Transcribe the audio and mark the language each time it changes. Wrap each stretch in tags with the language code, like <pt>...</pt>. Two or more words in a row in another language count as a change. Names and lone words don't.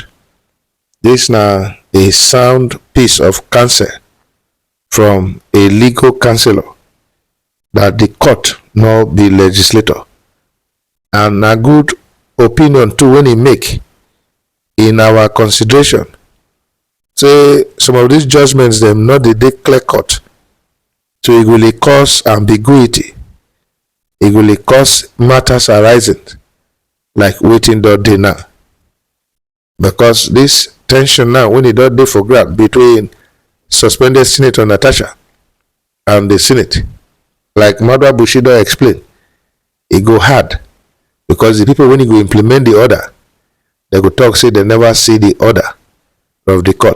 <pcm>This na a sound piece of counsel from a legal counselor, that the court no be legislator, and na good opinion too when he make in our consideration. Say some of these judgments dem no dey clear cut, so e go dey cause ambiguity, e go dey cause matters arising like wetin don dey now, because this tension now when e don dey for ground between suspended Senator Natasha and the Senate, like Maduabuchi don explain, e go hard, because the people when e go implement the order, they go talk say they never see the order of the court.</pcm>